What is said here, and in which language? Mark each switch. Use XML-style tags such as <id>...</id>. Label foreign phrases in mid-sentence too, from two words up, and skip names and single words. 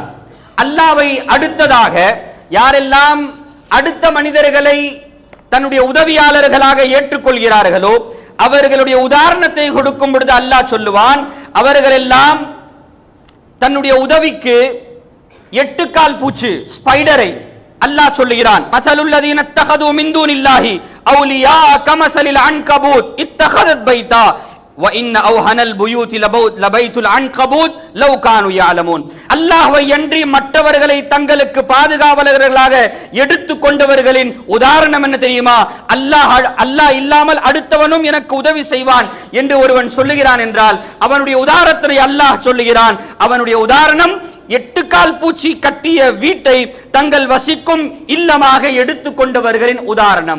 <ta>அல்லாஹ்வை அடுத்ததாக யாரெல்லாம் அடுத்த மனிதர்களை தன்னுடைய உதவியாளர்களாக ஏற்றுக்கொள்கிறார்களோ அவர்களுடைய உதாரணத்தை கொடுக்கும் பொழுது அல்லாஹ் சொல்லுவான், அவர்கள் எல்லாம் தன்னுடைய உதவிக்கு 8 கால் பூச்சி, ஸ்பைடரை அல்லாஹ் சொல்லுகிறான்.</ta> <ar>مثل الذين اتخذوا من دون الله أولياء كمثل العنكبوت اتخذت بيتا وَإِنَّ أَوْهَنَ الْبُيُوتِ لَبَيْتُ الْعَنْكَبُوتِ لَوْ كَانُوا يَعْلَمُونَ</ar> <ta>அல்லாஹ்வை அன்றி மற்றவர்களை தங்களுக்கு பாதுகாவலர்களாக எடுத்துக் கொண்டவர்களின் உதாரணம் என்ன தெரியுமா? அல்லாஹ் இல்லாமல் அடுத்தவனும் எனக்கு உதவி செய்வான் என்று ஒருவன் சொல்லுகிறான் என்றால் அவனுடைய உதாரணத்தை அல்லாஹ் சொல்லுகிறான். அவனுடைய உதாரணம் 8 கால் பூச்சி கட்டிய வீட்டை தங்கள் வசிக்கும் இல்லமாக எடுத்துக் கொண்டவர்களின் உதாரணம்.</ta>